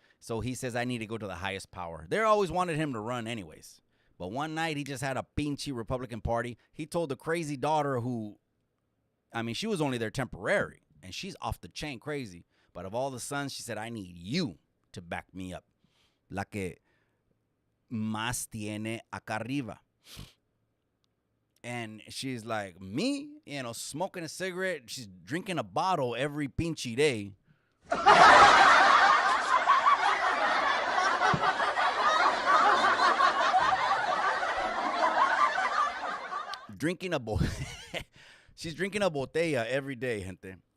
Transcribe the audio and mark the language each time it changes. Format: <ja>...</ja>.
<en>So he says, I need to go to the highest power. They always wanted him to run anyways. But one night he just had a pinchy Republican Party. He told the crazy daughter she was only there temporary, and she's off the chain crazy. But of all the sons, she said, I need you to back me up.</en> <es>La que más tiene acá arriba.</es> <en>And she's like, me? Smoking a cigarette. She's drinking a bottle every pinchy day. drinking a she's drinking a botella every day, gente.</en>